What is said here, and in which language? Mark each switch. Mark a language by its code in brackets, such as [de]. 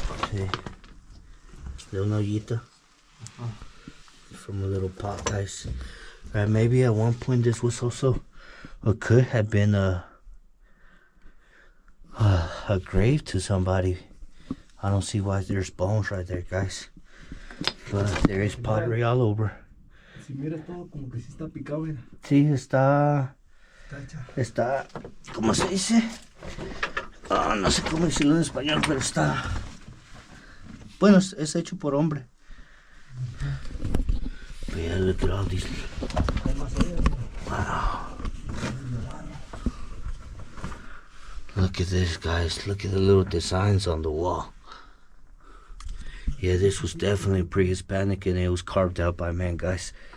[en] See? Little ollita. From a little pot, guys. Right, maybe at one point this was also, or could have been a grave to somebody. I don't see why there's bones right there, guys. But there is pottery all over. [es] Si mira todo como que sí está picado, mira. Sí, está, Está ¿cómo se dice? Oh, no sé cómo decirlo en español, pero está, bueno, es hecho por hombre. [en] But yeah, look at all these. Wow. Look at this, guys. Look at the little designs on the wall. Yeah, this was definitely pre-Hispanic, and it was carved out by man, guys.